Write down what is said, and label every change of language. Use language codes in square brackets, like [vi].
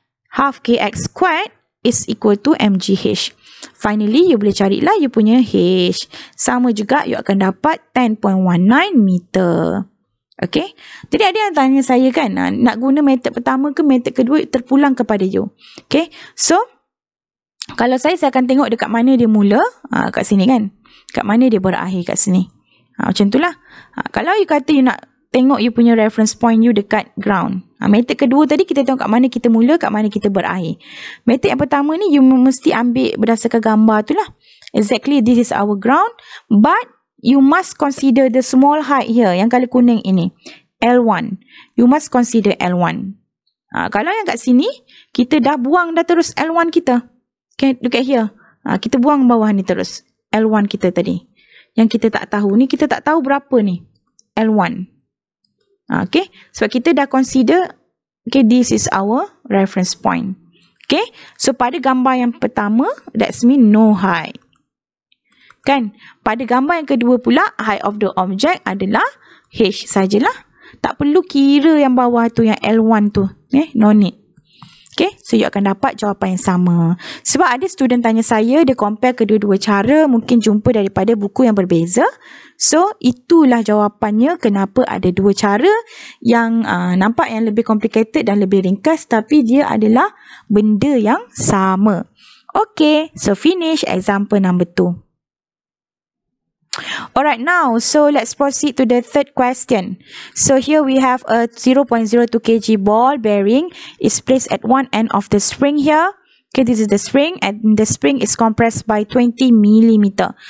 [en] Half kx squared is equal to mgh. [ms] Finally, you boleh carilah you punya H. Sama juga, you akan dapat 10.19 meter. Okay. Jadi, ada yang tanya saya kan, nak guna metode pertama ke metode kedua, terpulang kepada you. Okay. So, kalau saya akan tengok dekat mana dia mula. Kat sini kan. Kat mana dia berakhir kat sini. Macam itulah. Kalau you kata you nak tengok you punya reference point you dekat ground. Metode kedua tadi kita tengok kat mana kita mula, kat mana kita berakhir. Metode yang pertama ni you mesti ambil berdasarkan gambar tu lah. [en] Exactly this is our ground. But you must consider the small height here. [ms] Yang colour kuning ini. L1. [en] You must consider L1. [ms] Kalau yang kat sini, kita dah buang dah terus L1 kita. Okay, [en] look at here. [ms] Kita buang bawah ni terus. L1 kita tadi. Yang kita tak tahu ni, kita tak tahu berapa ni. L1. [en] Okay, [ms] sebab kita dah [en] consider, okay, this is our reference point. Okay, so [ms] pada gambar yang pertama, [en] that's mean no height. [ms] Kan, pada gambar yang kedua pula, [en] height of the object [ms] adalah H sajalah. Tak perlu kira yang bawah tu, yang L1 tu. [en] No need. [ms] Okay, so you akan dapat jawapan yang sama. Sebab ada student tanya saya, dia compare kedua-dua cara, mungkin jumpa daripada buku yang berbeza. So, itulah jawapannya kenapa ada dua cara yang nampak yang lebih complicated dan lebih ringkas, tapi dia adalah benda yang sama. [en] Okay, so finish example number 2. Alright, now, so let's proceed to the third question. So here we have a 0.02 kg ball bearing is placed at one end of the spring here. Okay, this is the spring and the spring is compressed by 20 millimeter.